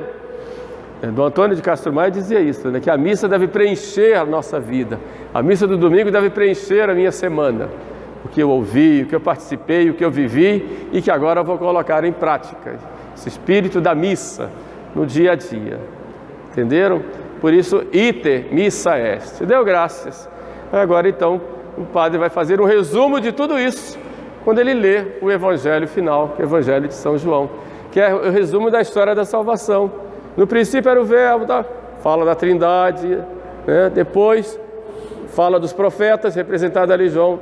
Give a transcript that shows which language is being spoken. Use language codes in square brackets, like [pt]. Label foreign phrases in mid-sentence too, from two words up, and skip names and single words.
[pt] Dom Antônio de Castro Maia dizia isso, né? Que a missa deve preencher a nossa vida, a missa do domingo deve preencher a minha semana, o que eu ouvi, o que eu participei, o que eu vivi e que agora eu vou colocar em prática, esse espírito da missa no dia a dia, entenderam? Por isso, [la] ite missa est. [pt] Deu graças. Agora então, o padre vai fazer um resumo de tudo isso quando ele lê o evangelho final, que é o evangelho de São João, que é o resumo da história da salvação. No princípio era o verbo, fala da Trindade, né? Depois fala dos profetas, representado ali João.